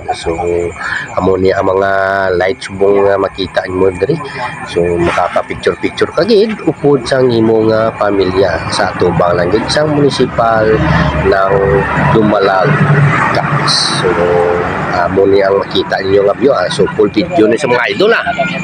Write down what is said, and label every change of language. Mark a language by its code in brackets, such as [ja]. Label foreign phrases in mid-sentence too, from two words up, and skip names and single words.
[hil] So amo ni ang mga lights bong makita mo diri. So makaka-picture ka gid upod sang imo nga pamilya sa tubang lang gid sang munisipal ng Dumalag. So amo ni ang makita ninyo nga view. So [en] full video [hil] ni sa mga idol